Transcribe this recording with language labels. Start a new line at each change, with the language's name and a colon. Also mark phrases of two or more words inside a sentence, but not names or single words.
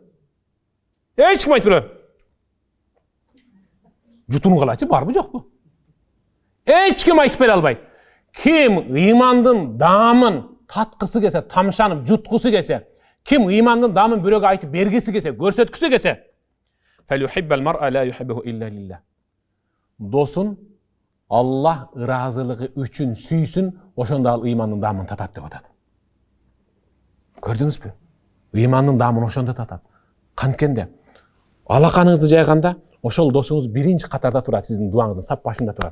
Kyrgyz: Эч ким айтып бере албайт. Жутунгулачы барбы жокпу? Эч ким айтып бере албайт. Ким ыймандын даамын таткысы келсе, тамшанып жуткусу келсе, ким ыймандын даамын бирөөгө айтып бергиси келсе, көрсөткүсү келсе,
Arabic: فليحب المرء لا يحبه إلا لله.
Kyrgyz: Досун Аллах ыраазылыгы үчүн сүйсүн, ошондо ал ыймандын даамын татат деп атат. Көрдүңүзбү? Ыймандын даамын ошондо татат. Канткенде алаканыңызды жайганда, ошол досуңуз биринчи катарда турат, сиздин дуаңыздын сап башында турат.